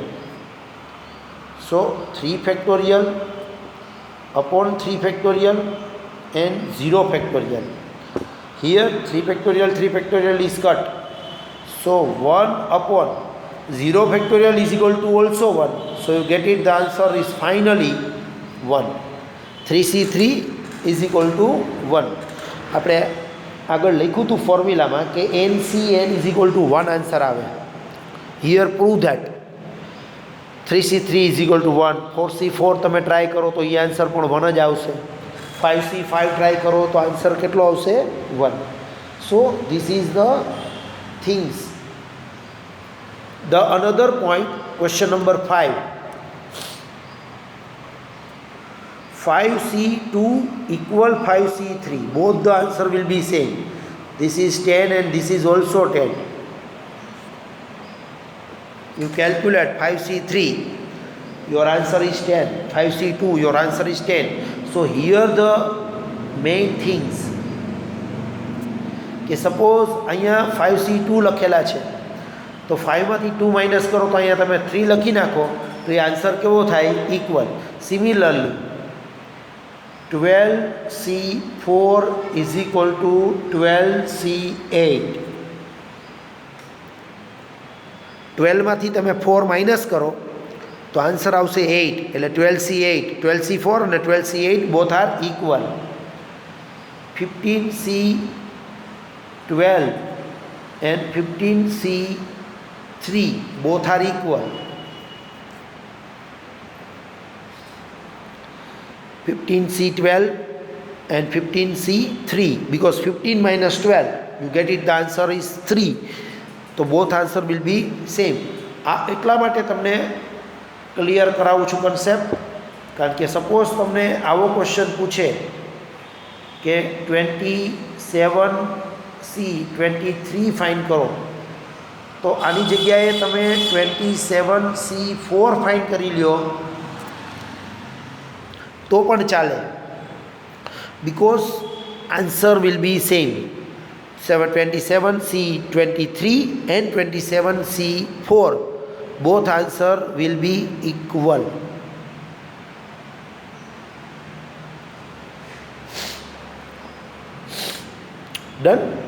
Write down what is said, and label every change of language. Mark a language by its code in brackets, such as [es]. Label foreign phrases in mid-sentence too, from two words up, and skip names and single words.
[en] So 3 factorial upon 3 factorial and 0 factorial. Here 3 factorial is cut. So 1 upon 0 factorial is equal to also 1. So you get it, the answer is finally 1. 3C3 is equal to 1. [gu] આપણે આગળ લખ્યું હતું ફોર્મ્યુલામાં કે NCN [en] is equal to [gu] 1 આન્સર આવે. [en] Here prove that 3C3 is equal to 1. [gu] 4C4 તમે ટ્રાય કરો તો એ આન્સર પણ 1 જ આવશે. 5C 5 ટ્રાય કરો તો આન્સર કેટલો આવશે 1. [en] So this is the things. The another point, question number 5. 5C2 equal 5C3. Both the answer will be same. This is 10 and this is also 10. You calculate 5C3, your answer is 10. 5C2, your answer is 10. So here the main things [gu] કે સપોઝ અહીંયા 5C2 લખેલા છે તો 5માંથી 2 માઇનસ કરો તો અહીંયા તમે 3 લખી નાખો તો એ આન્સર કેવો થાય? ઇક્વલ. [en] સિમિલરલી 12C4 is equal to 12C8. [gu] 12માંથી તમે 4 માઇનસ કરો તો આન્સર આવશે 8. [en] એટલે 12C8, 12C4 અને 12C8 both are equal. 15C12 and 15C3 both are equal. 15C12 and 15C3, because 15 minus 12, you get it, the answer is 3. So both answer will be same. [gu] આ એટલા માટે તમને ક્લિયર કરાવું છું કન્સેપ્ટ, કારણ કે સપોઝ તમને આવો ક્વેશ્ચન પૂછે કે 27C23 ફાઇન્ડ કરો તો આની જગ્યાએ તમે 27C4 ફાઇન્ડ કરી લ્યો તો પણ ચાલે, [en] because answer will be same. 27C23 and 27C4 both answer will be equal. Done?